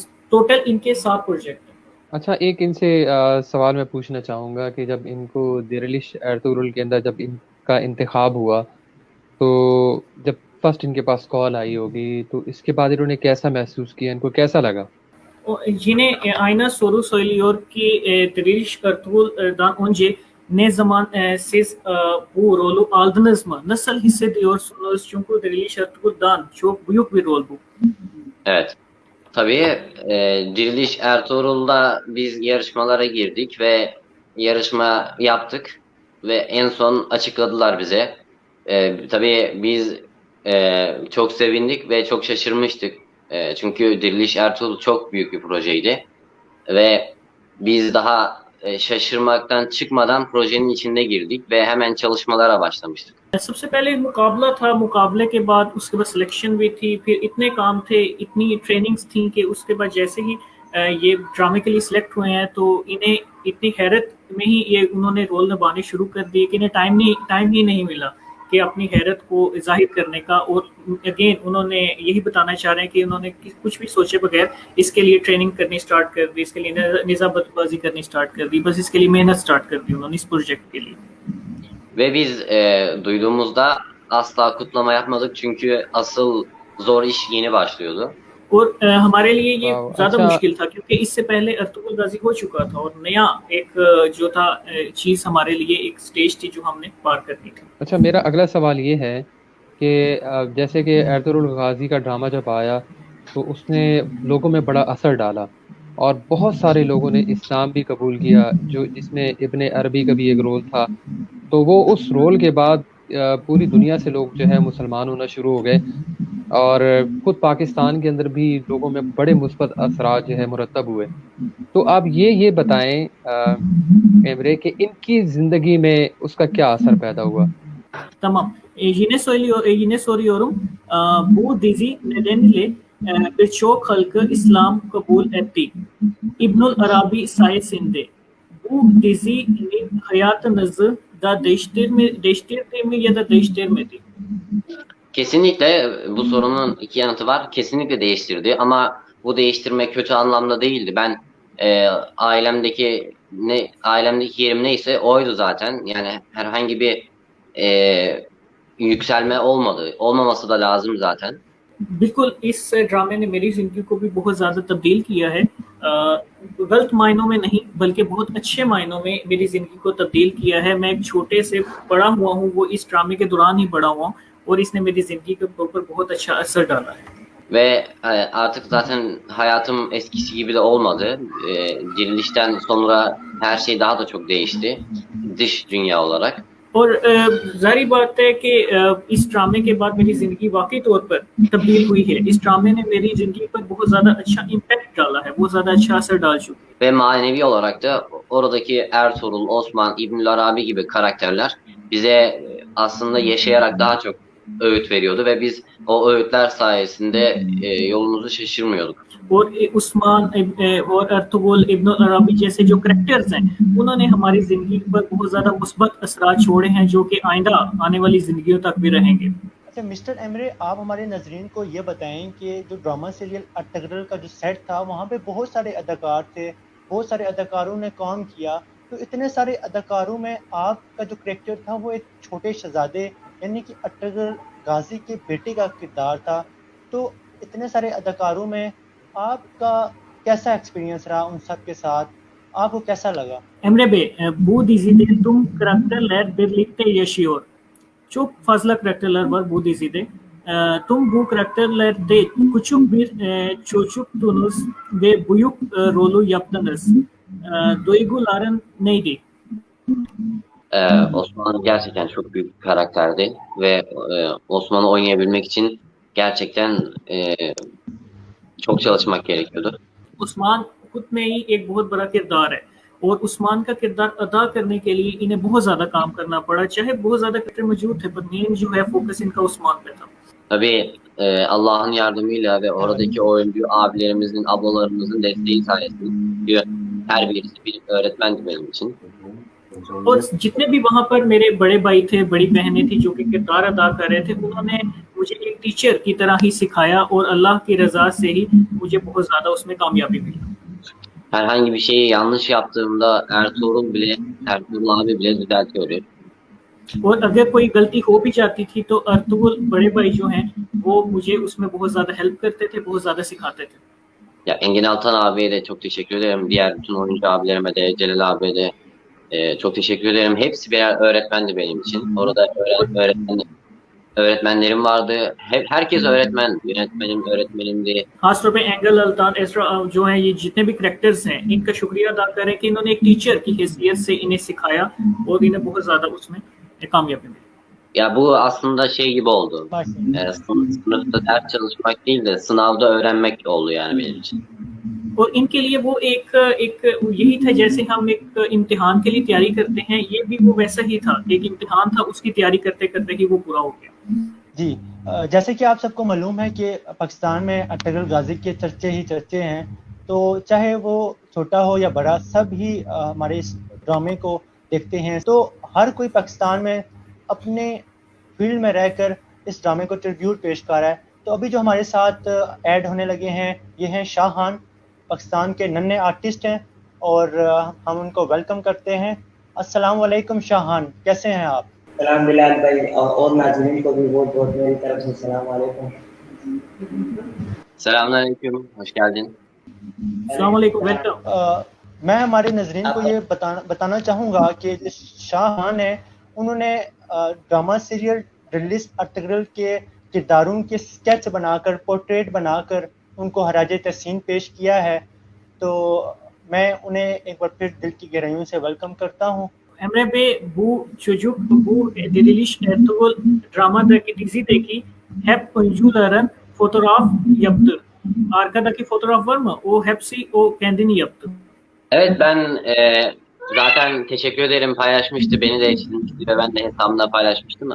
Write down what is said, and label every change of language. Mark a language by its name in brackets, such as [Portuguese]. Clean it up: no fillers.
[Hindi] Total इनके 7 project हैं। अच्छा, एक इनसे सवाल मैं पूछना चाहूँगा कि जब इनको दिरिलिश अर्तुगरुल के अंदर जब इनका इंतखाब हुआ, तो जब फर्स्ट इनके पास कॉल आई होगी, तो इसके बाद इन्होंने कैसा महसूस किया, इनको कैसा लगा? [Turkish] Yine aynı soru söylüyor ki Diriliş Ertuğrul'dan önce ne zaman siz bu rolü aldınız mı? Nasıl hissediyorsunuz? Çünkü Diriliş Ertuğrul'dan çok büyük bir rol bu. Evet. Tabii Diriliş Ertuğrul'da biz yarışmalara girdik ve yarışma yaptık. ve en son açıkladılar bize. Tabii biz çok sevindik ve çok şaşırmıştık. Çünkü Diriliş Ertuğrul çok büyük bir projeydi ve biz daha şaşırmaktan çıkmadan projenin içinde girdik ve hemen çalışmalara başlamıştık. [Hindi] सबसे पहले मुकाबला था, मुकाबले के बाद उसके बाद selection भी थी, फिर इतने काम थे, इतनी ट्रेनिंग्स थी कि उसके बाद जैसे ही ये ड्रामे के लिए सिलेक्ट हुए हैं तो इन्हें इतनी हैरत में ही ये उन्होंने रोल निभाने शुरू कर दिए कि इन्हें टाइम ही नहीं मिला कि अपनी हैरत को जाहिर करने का। और अगेन उन्होंने यही बताना चाह रहे हैं कि उन्होंने कुछ भी सोचे बगैर इसके लिए ट्रेनिंग करनी स्टार्ट कर दी, इसके लिए निजाबतबाजी करनी स्टार्ट कर दी, बस इसके लिए मेहनत स्टार्ट कर दी उन्होंने इस प्रोजेक्ट के लिए। [Turkish] Ve biz duyduğumuzda asla kutlama yapmadık çünkü asıl zor iş yeni başlıyordu. [Hindi] और हमारे लिए ये वाह, ज्यादा अच्छा। मुश्किल था क्योंकि इससे पहले अर्तुगरुल गाजी हो चुका था और नया एक जो था चीज हमारे लिए एक स्टेज थी जो हमने पार करनी थी। अच्छा, मेरा अगला सवाल ये है कि जैसे कि एर्तुगरुल गाजी का ड्रामा जब आया तो उसने लोगों में बड़ा असर डाला और बहुत सारे लोगों ने इस्लाम भी कबूल किया, जो जिसमें इब्ने अरबी का भी एक रोल था। तो वो उस रोल के बाद पूरी दुनिया से लोग जो है मुसलमान होना शुरू हो गए और खुद पाकिस्तान के अंदर भी लोगों में बड़े मुस्बत असरात जो है मुरतब हुए। तो आप ये बताएं एमरे कि इनकी ज़िंदगी में उसका क्या असर पैदा हुआ? [Turkish] Tamam. Yine soruyorum. Bu dizi nedeniyle birçok halkı İslam kabul etti. İbnül Arabi sayesinde. Bu dizinin hayatınızı da değiştirdi mi ya da değiştirmedi? Kesinlikle bu sorunun iki yanıtı var. Kesinlikle değiştirdi ama bu değiştirme kötü anlamda değildi. Ben ailemdeki yerim neyse oydu zaten. Yani herhangi bir yükselme olmadı. Olmaması da lazım zaten. [Hindi] बिल्कुल इस ड्रामे ने मेरी जिंदगी को भी बहुत ज्यादा तब्दील किया है, गलत मायनों में नहीं बल्कि बहुत अच्छे मायनों में मेरी जिंदगी को तब्दील किया है। मैं एक छोटे से बड़ा हुआ हूँ, वो इस ड्रामे के दौरान ही बड़ा हुआ और इसने मेरी जिंदगी के ऊपर बहुत अच्छा असर डाला है। [Turkish] Ve artık zaten hayatım eskisi gibi de olmadı. Dirilişten sonra her şey daha da çok değişti. Dış dünya olarak. [Hindi] और जाहिर बात है कि इस ड्रामे के बाद मेरी जिंदगी वाकई तौर पर तब्दील हुई है। इस ड्रामे ने मेरी जिंदगी पर बहुत ज्यादा अच्छा इम्पैक्ट डाला है, बहुत ज्यादा अच्छा असर डाल चुका है। [Turkish] Ve manevi olarak da oradaki Ertuğrul, Osman, İbnül Arabi gibi karakterler bize aslında yaşayarak daha çok öğüt veriyordu ve biz o öğütler sayesinde yolumuzu şaşırmıyorduk. [Hindi] और उस्मान और अर्तुगरुल इब्न अरबी जैसे जो करेक्टर्स हैं उन्होंने हमारी जिंदगी पर बहुत ज्यादा मुस्बत असरात छोड़े हैं जो कि आइंदा आने वाली जिंदगियों तक भी रहेंगे। अच्छा मिस्टर एमरे, आप हमारे नजरीन को ये बताएं कि जो ड्रामा सीरियल अर्तुगरुल का जो सेट था वहाँ पे बहुत सारे अदाकार थे, बहुत सारे अदाकारों ने काम किया, तो इतने सारे अदाकारों में आपका जो करेक्टर था वो एक छोटे शहजादे यानी कि अर्तुगरुल गाजी के बेटे का किरदार था। तो इतने सारे अदाकारों में आपका कैसा एक्सपीरियंस रहा उन सब के साथ, आपको कैसा लगा? [Turkish] Emre Bey, bu dizide tüm karakterler birlikte yaşıyor. Çok fazla karakterler var bu dizide. Tüm bu karakterlerde küçük bir çocuktunuz ve büyük rolü yaptınız. Duyguların neydi? Osman gerçekten çok büyük bir karakterdi ve Osman'ı oynayabilmek için gerçekten çok çalışmak gerekiyordu. [Hindi] Usman खुद में ही एक बहुत बड़ा किरदार है और उस्मान का किरदार अदा करने के लिए इन्हें बहुत ज्यादा काम करना पड़ा, चाहे बहुत ज्यादा कैरेक्टर मौजूद थे पर मेन जो है फोकस इनका उस्मान पे था। [Turkish] Tabii Allah'ın yardımıyla ve oradaki oyuncu abilerimizin, ablalarımızın desteği sayesinde her birisi bir öğretmendi benim için. [Hindi] और जितने भी वहाँ पर मेरे बड़े भाई थे, बड़ी बहनें थी जो कि किरदार अदा कर रहे थे, उन्होंने मुझे एक टीचर की तरह ही सिखाया और अल्लाह की रजा से ही मुझे बहुत ज्यादा उसमें कामयाबी मिली। [Turkish] Herhangi bir şeyi yanlış yaptığımda Ertuğrul abi bile düzeltiyor. [Hindi] और अगर कोई गलती हो भी जाती थी तो अर्तुगरुल बड़े भाई जो हैं वो मुझे उसमें बहुत ज्यादा हेल्प करते थे, बहुत ज्यादा सिखाते थे। [Turkish] Ya Engin Altan abiye de çok teşekkür ederim. Diğer bütün oyuncu abilerime de, Celal abiye de çok teşekkür ederim. Hepsi birer öğretmendi benim için. Orada öğretmenlik öğretmenlerim vardı. Herkes öğretmen, yönetmenim, öğretmenimdi. [Hindi] खास तौर पे angle अल्तान एसरा जो है ये जितने भी characters हैं इनका शुक्रिया अदा करें कि इन्होंने एक टीचर की हैसियत से इन्हें सिखाया और इन्हें बहुत ज़्यादा उसमें कामयाबी मिली. [Turkish] Ya bu aslında şey gibi oldu. माशाल्लाह। Sınıfta ders çalışmak değil de sınavda öğrenmek oldu yani benim için. [Hindi] और इनके लिए वो एक यही था जैसे हम एक इम्तिहान के लिए तैयारी करते हैं, ये भी वो वैसा ही था, एक इम्तिहान था, उसकी तैयारी करते करते ही वो पूरा हो गया. जी, जैसे कि आप सबको मालूम है कि पाकिस्तान में अटगल गाजी के चर्चे ही चर्चे हैं, तो चाहे वो छोटा हो या बड़ा सब ही हमारे इस ड्रामे को देखते हैं. तो हर कोई पाकिस्तान में अपने फील्ड में रहकर इस ड्रामे को ट्रिब्यूट पेश कर रहा है. तो अभी जो हमारे साथ ऐड होने लगे हैं ये हैं शाहान, पाकिस्तान के नन्हे आर्टिस्ट हैं और हम उनको वेलकम करते हैं. अस्सलाम वालेकुम शाहान, कैसे हैं आप? सलाम बिलाल भाई और नाज़रीन को भी बहुत बहुत मेरी तरफ से सलाम वालेकुम. [Turkish] Selamünaleyküm, hoş geldin. [Hindi] अस्सलाम वालेकुम, वेलकम. मैं हमारे नजरीन को ये बताना चाहूँगा कि जो शाहान है उन्होंने ड्रामा सीरियल ड्रिलिस्ट अर्तगरल के किरदारों के स्केच बनाकर, पोर्ट्रेट बनाकर उनको हराजे तहसीन पेश किया है. तो मैं उन्हें एक बार फिर दिल की गहराइयों से वेलकम करता हूँ. [Turkish] Emre Bey, bu çocuk bu diriliş Ertuğrul dramadaki dizideki hep oyuncuların fotoğraf yaptı. Arkadaki fotoğraf var mı? O hepsi o kendini yaptı. Evet ben zaten teşekkür ederim paylaşmıştı, beni de eşlemişti ve ben de hesabımda paylaşmıştım.